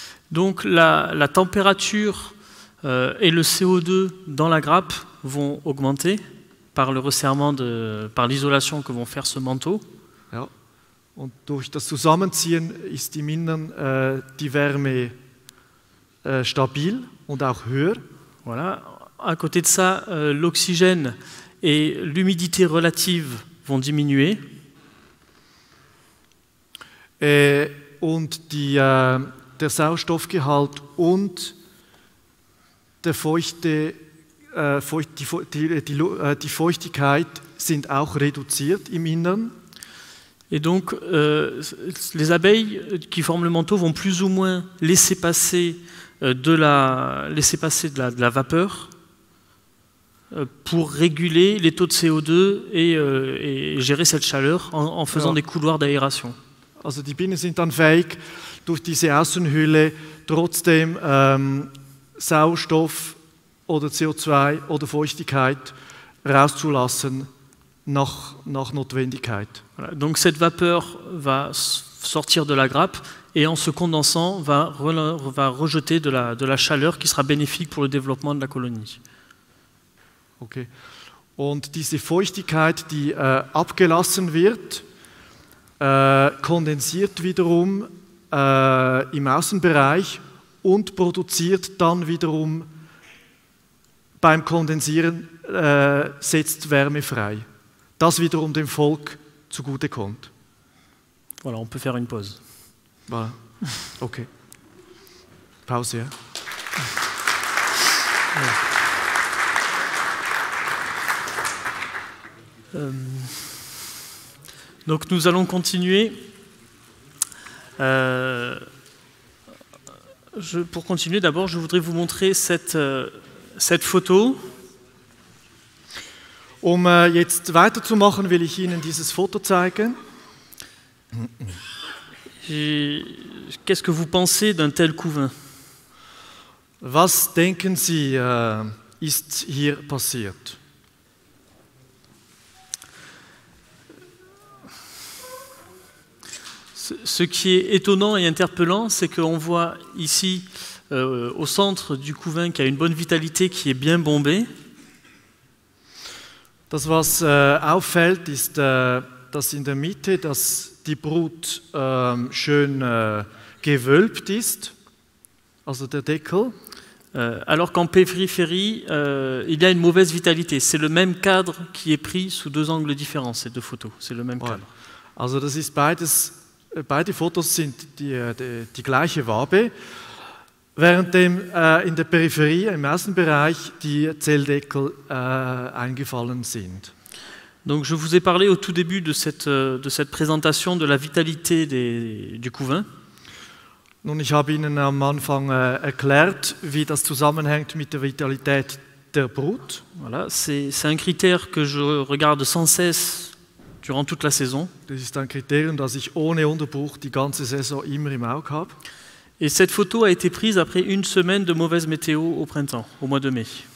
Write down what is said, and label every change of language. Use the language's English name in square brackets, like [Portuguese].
[French] Donc la température et le CO2 dans la grappe vont augmenter par le resserrement, par l'isolation que vont faire ce manteau. [German] Ja. Und durch das Zusammenziehen ist im Innern die Wärme stabil und auch höher. [French] Voilà. À côté de ça, l'oxygène et l'humidité relative vont diminuer. [German] Und der Sauerstoffgehalt und die Feuchtigkeit sind auch reduziert im Innern. [French] Et donc, les abeilles qui forment le manteau vont plus ou moins laisser passer de la vapeur pour réguler les taux de CO2 et gérer cette chaleur en faisant des couloirs d'aération. [German] Also die Bienen sind dann fähig, durch diese Außenhülle trotzdem Sauerstoff oder CO2 oder Feuchtigkeit rauszulassen nach Notwendigkeit. [French] Voilà. Donc cette vapeur va sortir de la grappe et en se condensant va rejeter de la chaleur qui sera bénéfique pour le développement de la colonie. [English] Okay. [German] Und diese Feuchtigkeit, die abgelassen wird, kondensiert wiederum im Außenbereich und produziert dann wiederum beim Kondensieren setzt Wärme frei. Das wiederum dem Volk zugutekommt. [French] Voilà, on peut faire une pause. Voilà. Okay. Pause, ja. Donc nous allons continuer. Pour continuer, d'abord, je voudrais vous montrer cette photo. [German] Jetzt weiterzumachen, will ich Ihnen dieses Foto zeigen. [French] Qu'est-ce que vous pensez d'un tel couvain? [German] Was denken Sie, ist hier passiert? [French] Ce qui est étonnant et interpellant, c'est qu'on voit ici, au centre du couvain, qu'il y a une bonne vitalité qui est bien bombée. [German] Das, was auffällt, ist, dass in der Mitte die Brut schön gewölbt ist, also der Deckel. [French] Alors qu'en périphérie, il y a une mauvaise vitalité. C'est le même cadre qui est pris sous deux angles différents, ces deux photos. C'est le même cadre. [German] Also das ist beide Fotos sind die gleiche Wabe, während in der Peripherie, im Außenbereich, die Zelldeckel eingefallen sind. [French] Donc je vous ai parlé au tout début de cette présentation de la vitalité du couvain. [German] Nun, ich habe Ihnen am Anfang erklärt, wie das zusammenhängt mit der Vitalität der Brut. [French] Voilà, c'est un critère que je regarde sans cesse durant toute la saison. [German] Das ist ein Kriterium, das ich ohne Unterbruch die ganze Saison immer im Auge habe. [French] Et cette photo a été prise après une semaine de mauvaise météo au printemps, au mois de mai.